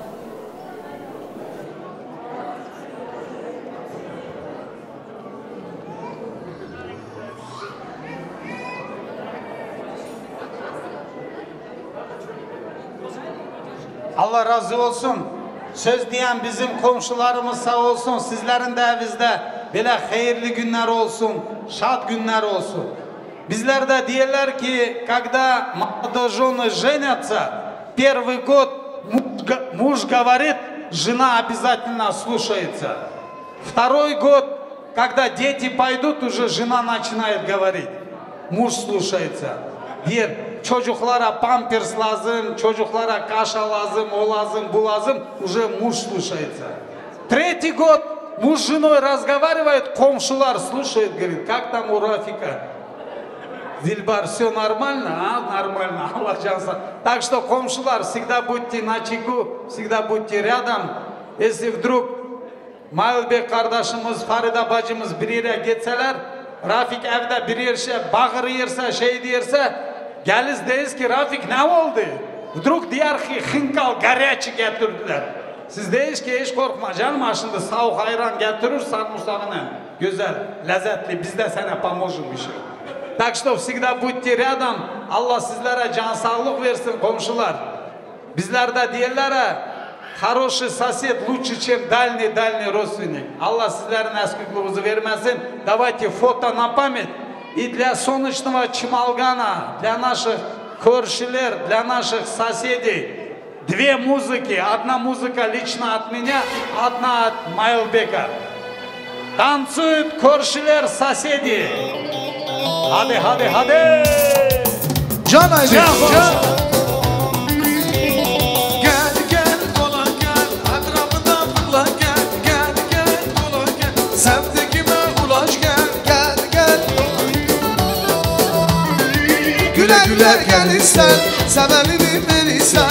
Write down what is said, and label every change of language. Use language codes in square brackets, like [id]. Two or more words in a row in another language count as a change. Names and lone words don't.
[tr] Allah razı olsun. Söz diyen bizim komşularımız sağ olsun. Sizlerin de evinizde böyle hayırlı günler olsun, şad günler olsun. Bizler de diyorlar ki, [ru] когда молодожены женятся, первый год муж говорит, жена обязательно слушается. Второй год, когда дети пойдут, уже жена начинает говорить, муж слушается. [tr] Diyor, çocuklara pampers lazım, çocuklara kaşa lazım, o lazım, bu lazım, [ru] уже муж слушается. Третий год муж с женой разговаривает, комшулар слушает, говорит, как там у Рафика? Дильбар, все нормально? А, нормально, [tr] Allah cansa. [ru] Так что, комшулар, всегда будьте начеку, всегда будьте рядом. Если вдруг [tr] Mailbek kardeşimiz, Farida bacımız bir yere geçseler, Rafik evde bir yerse, bağır yerse, şey diyerse, geliz deyiz ki, Rafik ne oldu? Vdruk diyar ki, hınkal, garyaçı getirdiler. Siz deyiz ki, hiç korkma canım, aşında soğuk ayran getirir, sarımsağını. Güzel, lezzetli, biz de sana [ru] поможем еще. Так что, всегда будьте рядом, [tr] Allah sizlere can sağlık versin komşular. Bizler de diyorlar, [ru] хороший сосед лучше, чем дальний родственник. [tr] Allah sizlerin eskikliğinizi vermesin. [ru] Давайте фото на память. И для солнечного Чемалгана, для наших көршілер, для наших соседей. Две музыки. Одна музыка лично от меня, одна от Mailbek'a. Танцуют көршілер, соседи. [tr] Hadi, hadi, hadi. Can Aydın, can. Güle güle gelirsen, sebebini verirsen.